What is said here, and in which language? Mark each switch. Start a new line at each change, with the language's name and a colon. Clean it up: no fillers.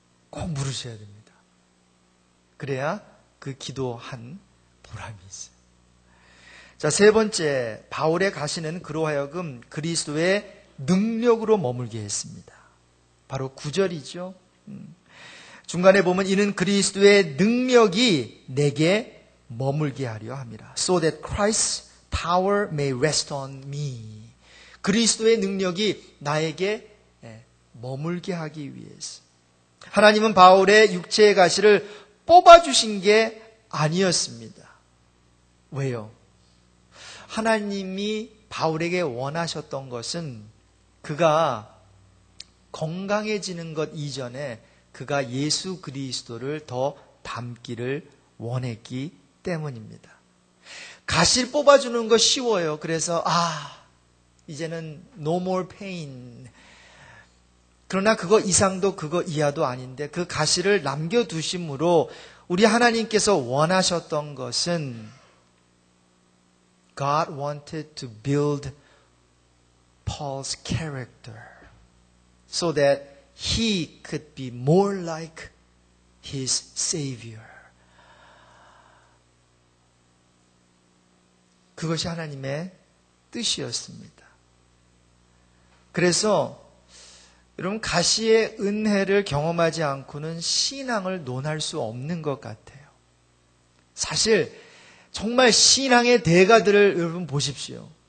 Korean: 꼭 물으셔야 됩니다. 그래야 그 기도한 보람이 있어요. 자, 세 번째, 바울의 가시는 그로 하여금 그리스도의 능력으로 머물게 했습니다. 바로 9절이죠. 중간에 보면 이는 그리스도의 능력이 내게 머물게 하려 함이라.
English: So that Christ's power may rest on me.
Korean: 그리스도의 능력이 나에게 머물게 하기 위해서. 하나님은 바울의 육체의 가시를 뽑아주신 게 아니었습니다. 왜요? 하나님이 바울에게 원하셨던 것은 그가 건강해지는 것 이전에 그가 예수 그리스도를 더 닮기를 원했기 때문입니다. 가시를 뽑아주는 거 쉬워요. 그래서 이제는
English: no more pain.
Korean: 그러나 그거 이상도 그거 이하도 아닌데 그 가시를 남겨두심으로 우리 하나님께서 원하셨던 것은
English: God wanted to build Paul's character so that he could be more like his Savior.
Korean: 그것이 하나님의 뜻이었습니다. 그래서 여러분, 가시의 은혜를 경험하지 않고는 신앙을 논할 수 없는 것 같아요. 사실 정말 신앙의 대가들을 여러분 보십시오.